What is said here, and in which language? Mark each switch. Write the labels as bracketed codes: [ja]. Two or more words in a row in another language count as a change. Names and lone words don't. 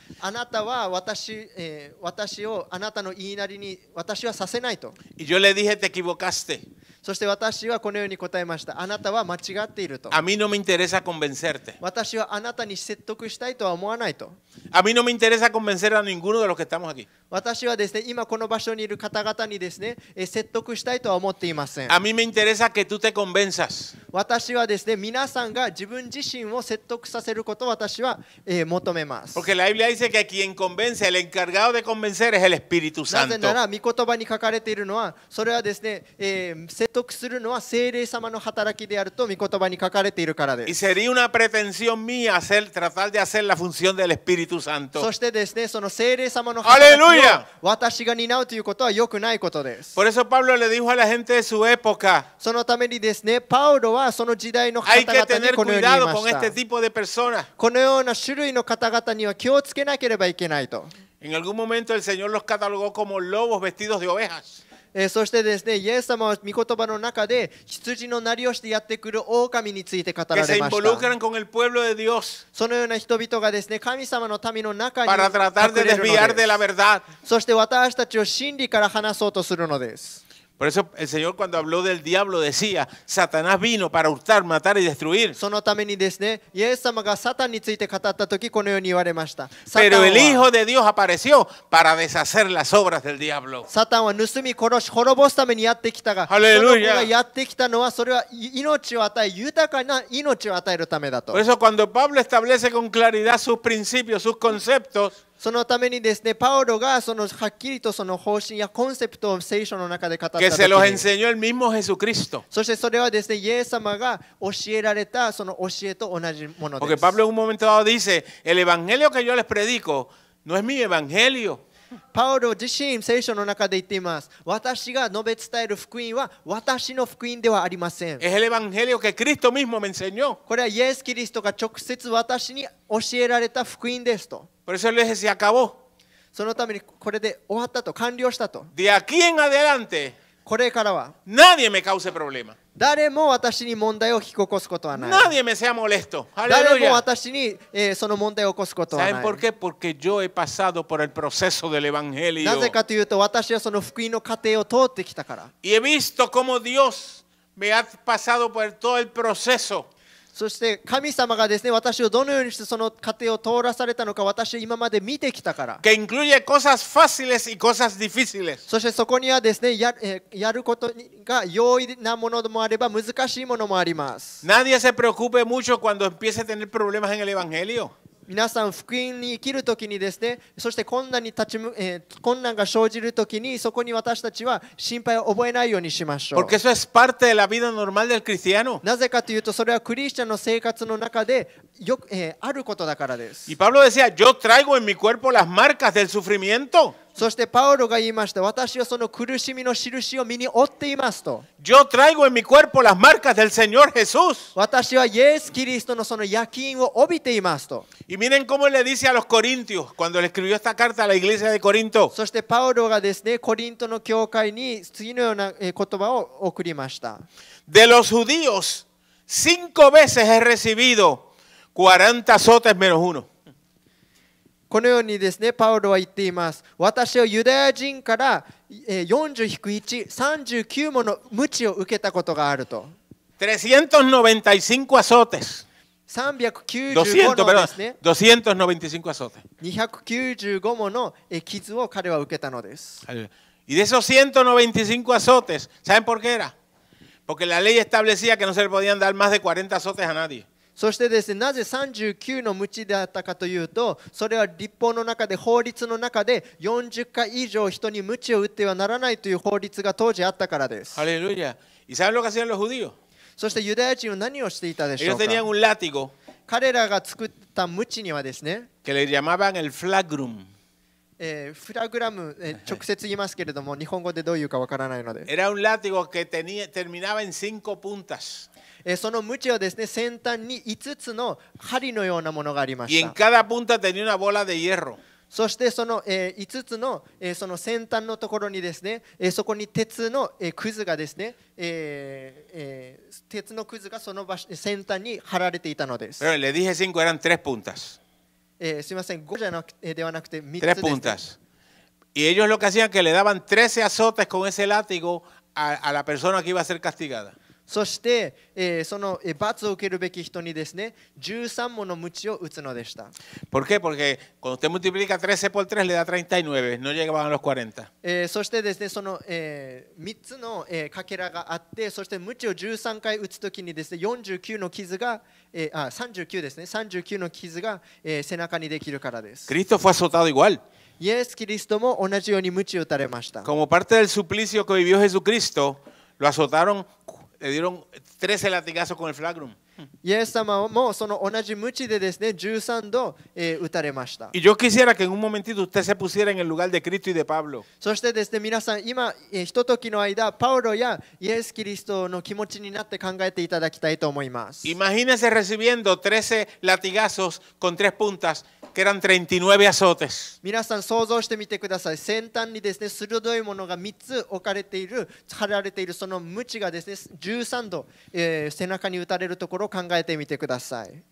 [ja] あなたは私をあなたの言いなりに私はさせないと。 [es] Y yo le dije, te equivocaste. [ja] そして私はこのように答えました。あなたは間違っていると。 [es] A mí no me interesa convencerte. [ja] 私はあなたに説得したいとは思わないと。 [es] A mí no me interesa convencer a ninguno de los que estamos aquí. [ja] 私はですね、今この場所にいる方々にですね、説得したいとは思っていません。 [es] A mí me interesa que tú te convenzas. [ja] 私はですね、皆さんが自分自身を説得させることを私は、求めます。 [es] Porque la Biblia dice que quien convence, el encargado de convencer es el Espíritu [ja] なぜ [es] Santo. [ja] なら、御言葉に書かれているのは、それはですね、説得するのは聖霊様の働きであると御言葉に書かれているからで [es] Y [ja] す。 [es] sería una pretensión mía tratar de hacer la función del Espíritu Santo. [ja] そしてですね、その聖霊様の働きを [es] Aleluya. [ja] 私が担うということは良くないことです。 [es] Por eso Pablo le dijo a la gente de su época, [ja] そのためにですね、パウロはその時代の方 [es] hay que [ja] 々に [es] tener [ja] このように言い [es] cuidado [ja] ま [es] con [ja] し [es] este [ja] た。 [es] tipo de personas. [ja] このような種類の方々には気をつけなければいけないと。 [es] En algún momento el Señor los catalogó como lobos vestidos de ovejas. [ja] そしてですね、イエス様は御言葉の中で羊のなりをしてやってくる狼について語ら [es] Que se [ja] れました。 [es] involucran con el pueblo de Dios [ja] そのような人々がですね、神様の民の中に [es] para tratar de [ja] 隠れるの [es] desviar de [ja] で [es] la [ja] す。 [es] verdad. [ja] そして私たちを真理から離そうとするのです。 [es] Por eso el Señor cuando habló del diablo decía, Satanás vino para hurtar, matar y destruir. [ja] そのためにですね、イエス様がサタンについて語ったとき、このように言われました。サタン [es] Pero el [ja] は [es] Hijo de Dios apareció para deshacer las obras del diablo. [ja] サタンは盗み殺し滅ぼすためにやってきたが、その [es] Aleluya. [ja] 子がやってきたのはそれは命を与え、豊かな命を与えるためだと [es] Por。eso cuando Pablo establece con claridad sus principios, sus conceptos, [ja] そのためにですね、パウロがそのはっきりとその方針やコンセプトを聖書の中で語ったと [es] que [ja] き [es] se los [ja] に、 [es] enseñó el mismo Jesucristo. [ja] そしてそれはですね、イエス様が教えられたその教えと同じもので [es] Porque [ja] す。 [es] Pablo en un momento dado dice, el evangelio que yo les predico no es mi evangelio. [ja] パウロ自身、聖書の中で言っています。私が述べ伝える福音は私の福音ではありません。 [es] Es el evangelio que Cristo mismo me enseñó. [ja] これはイエス・キリストが直接私に教えられた福音ですと。 [es] Por eso le dije, se acabó. [ja] そのためにこれで終わったと、完了したと。 [es] De aquí en adelante, [ja] これからは [es] nadie me cause problema. [ja] 誰も私に問題を引き起こすことはない。 [es] Nadie me sea molesto. [ja] 誰も [es] Aleluya. [ja] 私に、その問題を起こすことはな [es] ¿Saben [ja] い。 [es] por qué? Porque yo he pasado por el proceso del evangelio. [ja] なぜかというと、私はその福音の過程を通ってきたから。 [es] Y he visto cómo Dios me ha pasado por todo el proceso. [ja] そして神様がですね、私をどのようにしてその過程を通らされたのか、私は今まで見てきたから。 [es] Que incluye cosas fáciles y cosas difíciles. [ja] そしてそこにはですね、やることが容易なものもあれば難しいものもあります。 [es] Nadie se preocupe mucho cuando empiece a tener problemas en el evangelio. [ja] 皆さん、福音に生きるときにですね、そして困難が生じるときに、そこに私たちは心配を覚えないようにしましょう。 [es] Porque eso es parte de la vida normal del cristiano. [ja] なぜかというと、それはクリスチャンの生活の中であることだからです。 [es] Y Pablo decía, yo traigo en mi cuerpo las marcas del sufrimiento. [ja] そしてパウロが言いました。私はその苦しみの印を身に負っていますと。 [es] Yo traigo en mi cuerpo las marcas del Señor Jesús. [ja] 私はイエス・キリストのその焼き印を帯びていますと。 [es] Y miren cómo le dice a los corintios cuando le escribió esta carta a la iglesia de Corinto. [ja] そしてパウロがですね、コリントの教会に次のような言葉を送りました。 De los judíos, 5 veces he recibido 40 azotes menos uno. このようにですね、パウロは言っています。私はユダヤ人から40-1、39もの鞭を受けたことがあると。 [es] 395 azotes. 395 200, [ja] のですね、 [es] 295 azotes. [ja] 295もの傷を彼は受けたのです。 [es] Y de esos 195 azotes, ¿saben por qué era? Porque la ley establecía que no se le podían dar más de 40 azotes a nadie. [ja] そしてですね、なぜ39の鞭であったかというと、それは立法の中で、法律の中で40回以上人に鞭を打ってはならないという法律が当時あったからです。 [es] Aleluya. ¿Y saben lo que hacían los judíos? [ja] そしてユダヤ人は何をしていたでしょ [es] Ellos [ja] うか。 [es] tenían un látigo [ja] 彼らが作った鞭にはですね、 [es] que le llamaban el flagrum. [ja] フラグラム、直接言いますけれども、日本語でどういうかわからないので、 [es] Era un látigo que terminaba en 5 puntas. [ja] その鞭はですね、先端に5つの針のようなものがありま [es] Y [ja] し [es] en [ja] た。 [es] cada punta tenía una bola de hierro. [ja] そしてその5つのその先端のところにですね、そこに鉄のくずがですね、鉄のくずがその場所先端に貼られていたのです。 [es] Pero le dije 5, eran 3 puntas. [ja] すみません、5じゃなくではなくて3 3 つです、ね。 [es] puntas. Y ellos lo que hacían que le daban 13 azotes con ese látigo a la persona que iba a ser castigada. [ja] そして、その罰を受けるべき人にですね、13もの鞭を打つのでした。 [es] ¿Por qué? Porque cuando usted multiplica 13 por 3 le da 39, no llegaban a los 40. [ja] そしてですね、その、3つの、かけらがあって、そして鞭を13回打つときにですね、49の傷が、39ですね、39の傷が、背中にできるからです。 [es] Cristo fue azotado igual. [ja] イエス・キリストも同じように鞭を打たれました。 [es] Como parte del suplicio que vivió Jesucristo, lo azotaron, le dieron 13 latigazos con el flagrum. [ja] イエス様もその同じ鞭でですね、13度、打たれました。 [es] Y yo quisiera que en un momentito usted se pusiera en el lugar de Cristo y de Pablo. [ja] そしてですね、皆さん、今、ひとときの間、パウロやイエス・キリストの気持ちになって考えていただきたいと思います。 [es] Imagínense recibiendo 13 latigazos con 3 puntas, que eran 39 azotes. [ja] 皆さん、想像してみてください。先端にですね、鋭いものが3つ置かれている、貼られているその鞭がですね、13度、背中に打たれるところを考えてみてください。